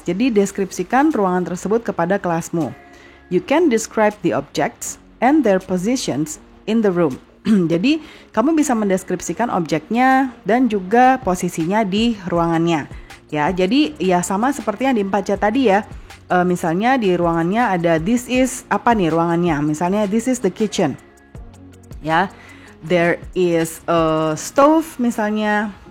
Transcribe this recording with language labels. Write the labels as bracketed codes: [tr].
[id] Jadi deskripsikan ruangan tersebut kepada kelasmu. [en] You can describe the objects and their positions in the room. [id] Jadi kamu bisa mendeskripsikan objeknya dan juga posisinya di ruangannya. Ya, jadi ya sama seperti yang di 4C tadi ya. Misalnya di ruangannya ada [en] this is [id] apa nih ruangannya? [en] Misalnya this is the kitchen. Ya. There is a stove misalnya.